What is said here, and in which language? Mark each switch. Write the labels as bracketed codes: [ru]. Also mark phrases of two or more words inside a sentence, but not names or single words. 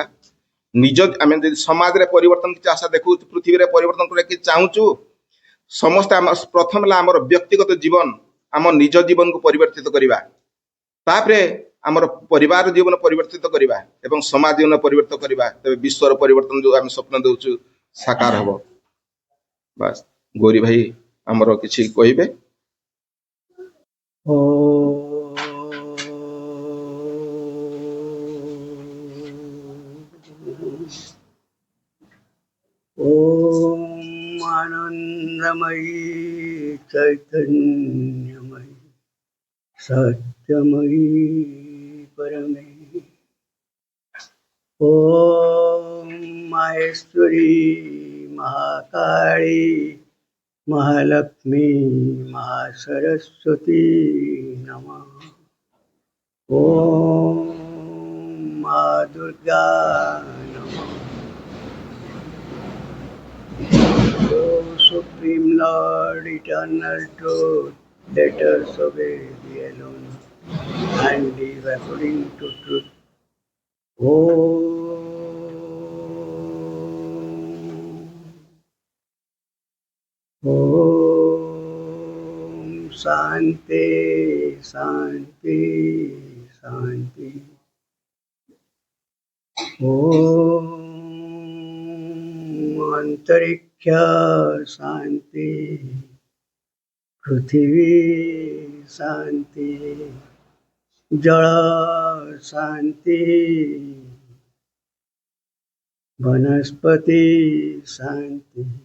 [or] ଆମେ ଯଦି ସମାଜରେ ପରିବର୍ତ୍ତନ କିଛି ଆଶା ଦେଖୁଛୁ, ପୃଥିବୀରେ ପରିବର୍ତ୍ତନ କରିବାକୁ ଚାହୁଁଛୁ, ସମସ୍ତେ ପ୍ରଥମ ହେଲା ଆମର ବ୍ୟକ୍ତିଗତ ଜୀବନ, ଆମ ନିଜ ଜୀବନକୁ ପରିବର୍ତ୍ତିତ କରିବା, ତାପରେ ଆମର ପରିବାର ଜୀବନ ପରିବର୍ତ୍ତିତ କରିବା ଏବଂ ସମାଜ ଜୀବନ ପରିବର୍ତ୍ତିତ କରିବା, ତେବେ ବିଶ୍ୱର ପରିବର୍ତ୍ତନ ଯୋଉ ଆମେ ସ୍ୱପ୍ନ ଦେଉଛୁ ସାକାର ହବ। ବାସ୍, ଗୌରୀ ଭାଇ ଆମର କିଛି କହିବେ? [sa] ओम आनंदमयी चैतन्यमयी सत्यमयी परमे ओम माहेश्वरी महाकाली महालक्ष्मी महासरस्वती नमः। ओम माँ दुर्गा नमः। [en] O Supreme Lord, eternal truth, let us obey thee alone and live according to truth. [sa] ओम् शान्ति शान्ति शान्ति. Om अंतरिक्षा शांति पृथ्वी शांति जल शांति वनस्पति शांति